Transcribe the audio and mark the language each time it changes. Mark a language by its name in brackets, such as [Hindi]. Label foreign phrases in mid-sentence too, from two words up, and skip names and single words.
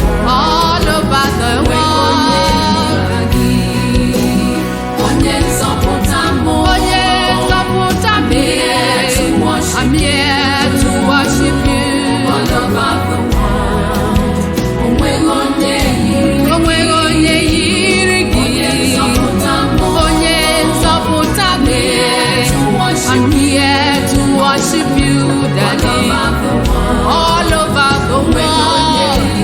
[English] All over the world. [Igbo] Onye nzọpụta m, [English] I'm here to worship you. [Igbo] Onweghị onye yiri gị. Onye nzọpụta m, [English] I'm here to worship you, Daddy. All over the world.